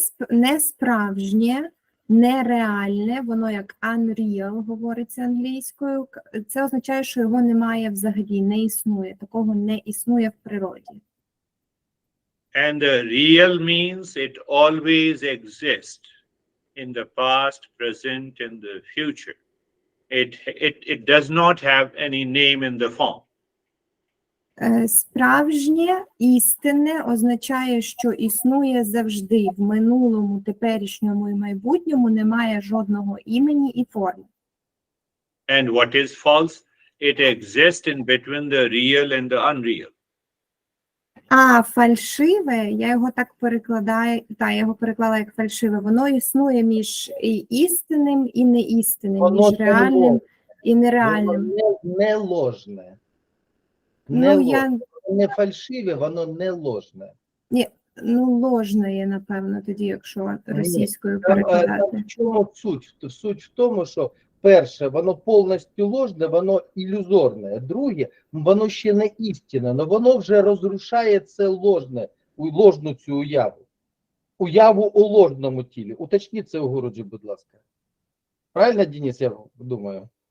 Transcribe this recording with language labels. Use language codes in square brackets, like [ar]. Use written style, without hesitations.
[uk] Несправжнє, нереальне, воно як unreal говориться англійською, це означає, що його немає взагалі, не існує, такого не існує в природі. [en] And the real means it always exists in the past, present, and the future. It does not have any name in the form. [uk] Справжнє, істинне означає, що існує завжди, в минулому, теперішньому і майбутньому немає жодного імені і форми. [en] And what is false? It exists in between the real and the unreal. [uk] А фальшиве, я його так перекладаю, я його переклала як фальшиве, воно існує між істинним і неістинним, між реальним і нереальним. Не ложне. Не фальшиве, воно не ложне. Ні, ложне є, напевно, тоді, якщо російською перекладати. В чому суть? Суть в тому, що перше, воно повністю ложне, воно ілюзорне. Друге, воно ще не істинне, але воно вже розрушає це ложне, ложну цю уяву. Уяву у ложному тілі. Уточніть це у Гуруджі, будь ласка. Правильно, Денис, я думаю?